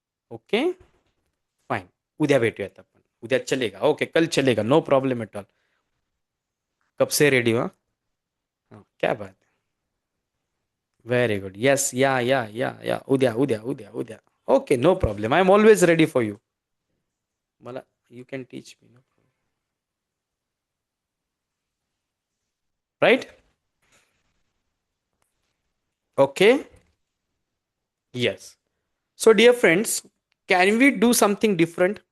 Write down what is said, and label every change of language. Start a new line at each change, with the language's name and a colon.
Marathi: Okay fine, उद्या भेटूयात आपण.
Hindi: उद्या चलेगा? ओके, कल चलेगा,
English: No problem at all.
Hindi: कब से रेडी हो? हाँ, क्या बात है,
English: Very good.
Marathi: येस, या उद्या उद्या उद्या उद्या.
English: Okay, no problem, I am always ready for you. मला you can teach me, no problem. Right? Okay. Yes. So dear friends, can we do something different?